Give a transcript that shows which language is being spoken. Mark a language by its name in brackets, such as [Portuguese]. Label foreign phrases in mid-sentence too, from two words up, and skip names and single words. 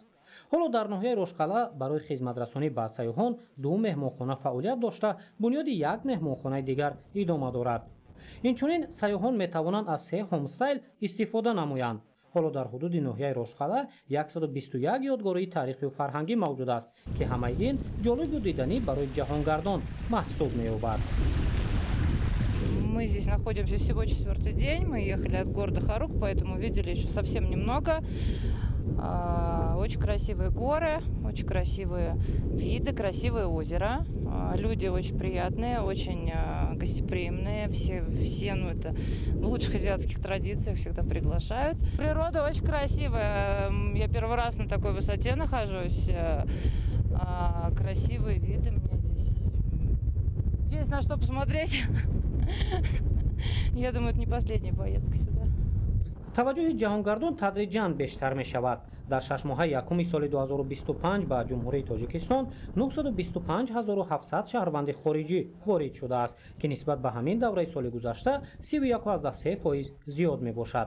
[Tajik] حالا در ناحیه رشقله برای خدمترسانی به سیاحان 2 مهمانخانه فعالیت داشته، بنیاد 1 مهمانخانه دیگر ادامه دارد. اینچنین سیاحان میتوانند از 3 هومستایل استفاده نمایند. حالا در حدود ناحیه رشقله 121 یادگاری تاریخی و فرهنگی موجود است که همه این جالب و دیدنی برای جهانگردان محسوب می‌یابد. [Russian] Мы здесь находимся всего 4-й день. Мы ехали от города Харук, поэтому видели еще совсем немного. Очень красивые горы, очень красивые виды, красивое озеро. Люди очень приятные, очень гостеприимные. Все это в лучших азиатских традициях всегда приглашают. Природа очень красивая. Я первый раз на такой высоте нахожусь. Красивые виды. Мне здесь есть на что посмотреть. Я думаю, это не последняя поездка сюда. [Tajik] توجه جهانگردان تدریجاً بیشتر می شود. در 6 ماه یکم سال 2025 به جمهوری تاجیکستان 925,700 شهروند خارجی وارد شده است که نسبت به همین دوره سال گذشته 31.3% زیاد می باشد.